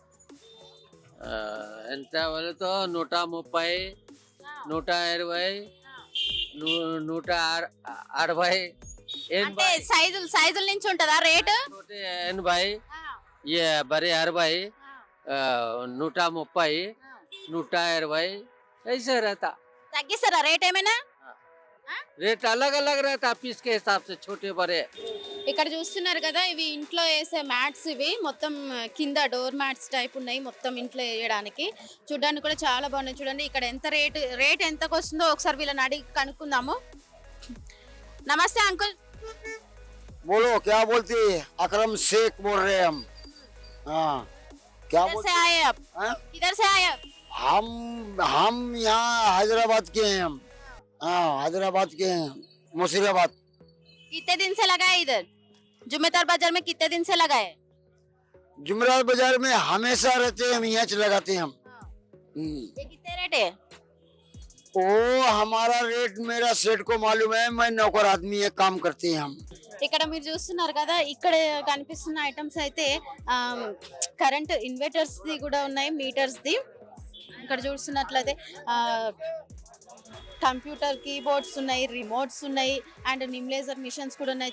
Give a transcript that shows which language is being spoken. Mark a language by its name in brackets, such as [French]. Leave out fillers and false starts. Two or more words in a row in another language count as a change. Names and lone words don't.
[Telugu] ఎంత వాళ్ళతో 130, 120, 160. అంటే సైజుల నుంచి ఉంటుందా రేటు? [Hindi] 180, బరీ 60, 130, 120 ऐसे रहता. [Telugu] తగ్గిస్తారా రేట్ ఏమైనా? [Hindi] रेट अलग अलग रहता पीस के हिसाब से, छोटे बड़े. [Telugu] ఇక్కడ చూస్తున్నారు కదా, ఇవి ఇంట్లో వేసే మ్యాట్స్. ఇవి మొత్తం కింద డోర్ మ్యాట్స్ టైప్ ఉన్నాయి, మొత్తం ఇంట్లో వేయడానికి. చూడడానికి కూడా చాలా బాగున్నాయి. చూడండి ఇక్కడ ఎంత రేట్ ఎంతకు వస్తుందో ఒకసారి వీళ్ళని అడిగి కనుక్కుందాము. [Hindi] नमस्ते अंकल। बोलो, क्या बोलती? अकरम शेख बोल रहे हैं हम। हाँ, क्या किधर से आए आप? किधर से आए आप? हम यहाँ हैदराबाद के हैं हम। हाँ, हैदराबाद के हैं, मुशीराबाद। कितने दिन से लगा है इधर जुम्मेदार बाजार में? कितने दिन से लगा है? जुमेरात बाजार में हमेशा रहते हैं हम, यहाँ लगाते हैं हम। ये कितने रेट है? ओ हमारा रेट मेरा सेठ को मालूम है, मैं नौकर आदमी है, काम करते हैं हम। [Telugu] ఇక్కడ మీరు చూస్తున్నారు కదా, ఇక్కడ కనిపిస్తున్న ఐటమ్స్ అయితే కరెంట్ ఇన్వర్టర్స్ ది కూడా ఉన్నాయి, మీటర్స్ ది. ఇక్కడ చూస్తున్నట్లయితే కంప్యూటర్ కీబోర్డ్స్ ఉన్నాయి, రిమోట్స్ ఉన్నాయి, అండ్ నిమ్లేజర్ మిషన్స్ కూడా ఉన్నాయి.